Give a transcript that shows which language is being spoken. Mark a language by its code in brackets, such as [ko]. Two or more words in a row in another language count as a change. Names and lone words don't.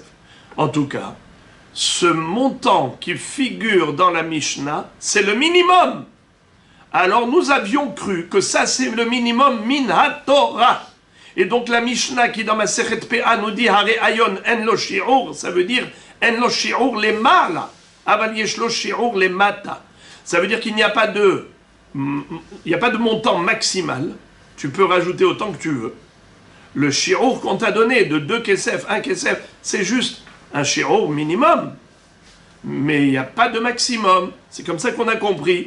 [fr] En tout cas, ce montant qui figure dans la Mishnah, c'est le minimum. Alors nous avions cru que ça c'est le minimum [he] מן התורה. [fr] Et donc la Mishnah qui dans ma Sechet Pe'a nous dit [he] הראיון אין לו שיעור, [fr] ça veut dire [he] אין לו שיעור למעלה, אבל יש לו שיעור למטה. [fr] Ça veut dire qu'il n'y a pas de montant maximal. Tu peux rajouter autant que tu veux. Le shi'ur qu'on t'a donné de 2 kesef, 1 kesef, c'est juste un shi'ur minimum. Mais il n'y a pas de maximum. C'est comme ça qu'on a compris.